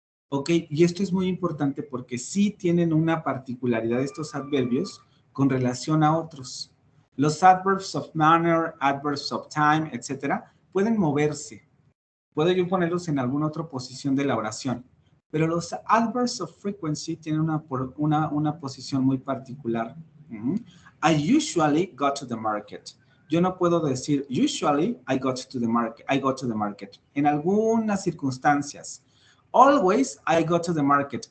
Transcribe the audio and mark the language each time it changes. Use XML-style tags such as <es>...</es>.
<es>Ok, y esto es muy importante porque sí tienen una particularidad estos adverbios con relación a otros. Los adverbs of manner, adverbs of time, etcétera, pueden moverse. Puedo yo ponerlos en alguna otra posición de la oración. Pero los adverbs of frequency tienen una posición muy particular.</es> <en>I usually go to the market.</en> <es>Yo no puedo decir</es> <en>usually I go to the market. I go to the market.</en> <es>En algunas circunstancias.</es> <en>Always I go to the market.</en>